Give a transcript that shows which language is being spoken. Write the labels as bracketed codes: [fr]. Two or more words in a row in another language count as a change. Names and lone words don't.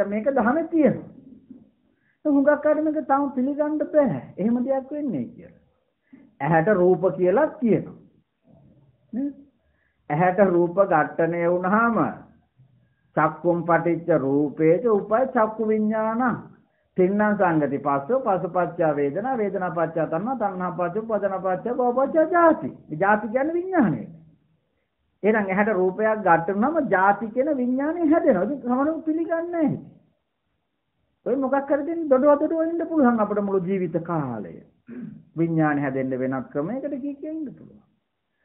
[si] මේක දහමේ තියෙනවා. හුඟක් අය මේක තාම පිළිගන්න බෑ. එහෙම දෙයක් වෙන්නේ කියලා. ඇහැට රූප කියලා කියනවා. ඇහැට රූප ඝට්ටනය වුණාම [pi] චක්කුම් පටිච්ච රූපේච උපය චක්කු විඥාන තින්නම් සංගති පස්සෝ පසපච්චා වේදනා වේදනා පච්චා තණ්හා තණ්හා පච්චා උපාදාන පච්චා භවපච්චා ජාති. [si] මේ ජාති කියන්නේ විඥානය. එහෙනම් ඇහැට රූපයක් ඝට්ටුනම ජාති කියන විඥානය හැදෙනවා. ඒක සමහරව පිළිගන්නේ නැහැ. ඔය මොකක් හරි දෙන්න දොඩවදොඩ ඉන්න පුළුවන් අපේ මුළු ජීවිත කාලය. විඥානය හැදෙන්න වෙනත් ක්‍රමයකට කිය ඉන්න පුළුවන්.